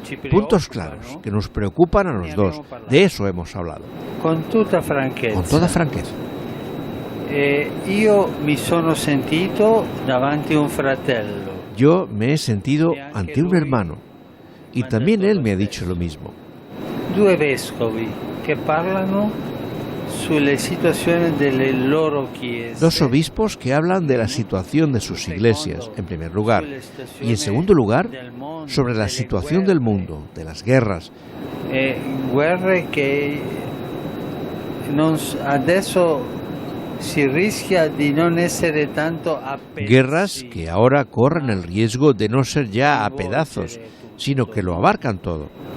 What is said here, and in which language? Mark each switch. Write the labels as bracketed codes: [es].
[es] Puntos claros que nos preocupan a los dos. De eso hemos hablado. Con toda franqueza. [it] Io mi sono sentito davanti un fratello. [es] Yo me he sentido ante un hermano, y también él me ha dicho lo mismo. [it] 2 vescovi che parlano sulle situazioni delle loro chiese. [es] 2 obispos que hablan de la situación de sus iglesias, en primer lugar, y en segundo lugar, sobre la situación del mundo, de las guerras. [it] Guerre che adesso si rischia di non essere tanto [es] a pedazos. Guerras que ahora corren el riesgo de no ser ya a pedazos, sino que lo abarcan todo.